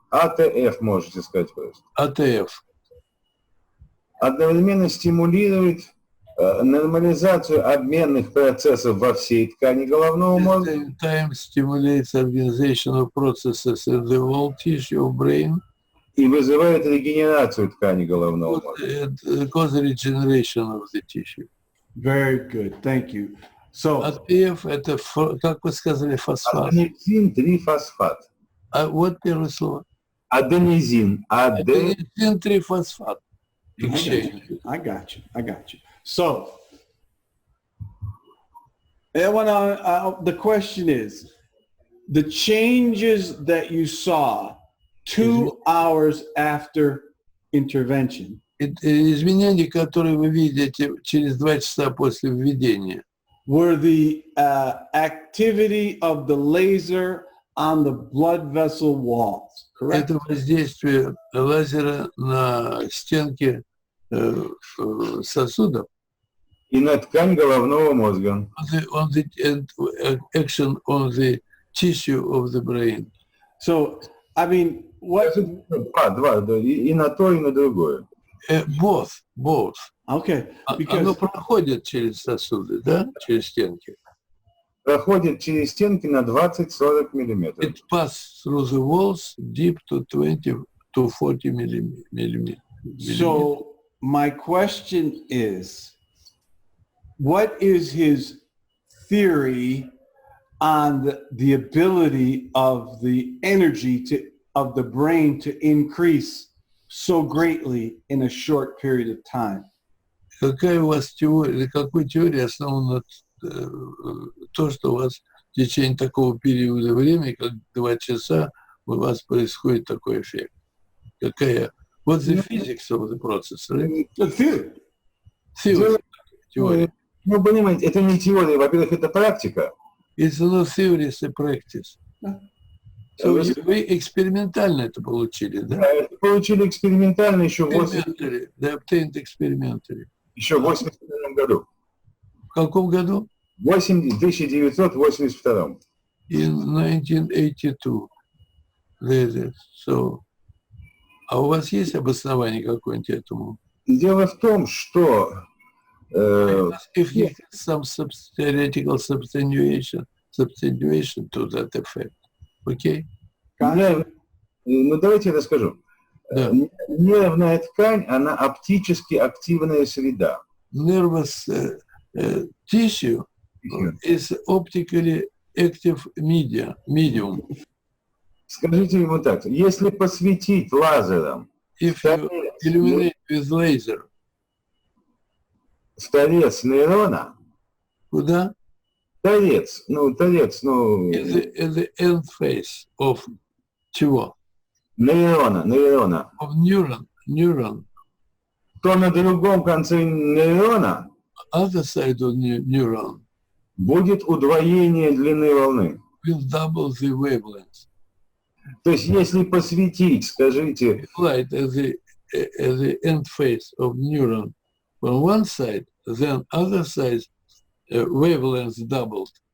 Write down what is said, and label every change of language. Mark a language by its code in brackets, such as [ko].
[ru] АТФ, можете сказать просто. [en] ATF. [ru] Одновременно стимулирует нормализацию обменных процессов во всей ткани головного мозга. [en] At the same time stimulates organization of processes in the whole tissue of brain. [ru] И вызывает регенерацию ткани головного мозга. [en] It causes regeneration of the tissue. Very good. Thank you. So, [ru] ATF это, как вы сказали, фосфат. Аденозин-трифосфат. А вот первое слово. Аденизин. Аденизин-трифосфат. [en] I got you. So, the question is, the changes that you saw 2 hours after intervention, [ru] Изменения, которые вы видите через 2 часа после введения, [en] were the activity of the laser on the blood vessel walls, correct? [ru] это воздействие лазера на стенки сосудов. И на ткань головного мозга. [en] On the action on the tissue of the brain. So, I mean, what? [ru] Два, да, и на то, и на другое. [en] Both. Okay. [ru] Оно проходит через сосуды, да? Через стенки. Проходит через стенки на 20-40 миллиметров. [en] It passes through the walls deep to 20 to 40 millimeters. So, my question is, what is his theory on the ability of the energy of the brain to increase so greatly in a short period of time? [ru] Какая у вас теория, какой теории основана то, что у вас в течение такого периода времени, как 2 часа, у вас происходит такой эффект? Какая? [en] What's the physics of the process, right? Theory. [ru] Теория. Ну, понимаете, это не теория, во-первых, это практика. [en] It's not theory, it's a practice. [ru] So вы экспериментально это получили, да? Это получили экспериментально еще в [en] They obtained experimentally. [ru] Еще в 1982 году. В каком году? В 1982. [en] In 1982. [ru] So, а у вас есть обоснование какое-нибудь этому? Дело в том, что [en] if you have some theoretical substantiation to that effect, okay? [ru] Ну, давайте я расскажу. Да. Нервная ткань, она оптически активная среда. [en] Nervous tissue is optically active medium. [ru] Скажите ему так, если посветить лазером [en] If you illuminate with laser, [ru] в торец нейрона, куда? торец, [en] In the end phase of [ru] чего? нейрона, [en] Of neuron. [ru] то на другом конце нейрона [en] Other side of neuron [ru] будет удвоение длины волны. [en] will double the wavelength. [ru] То есть, если посветить, скажите, [en] Light at the end phase of neuron on one side, then other side wavelength doubled.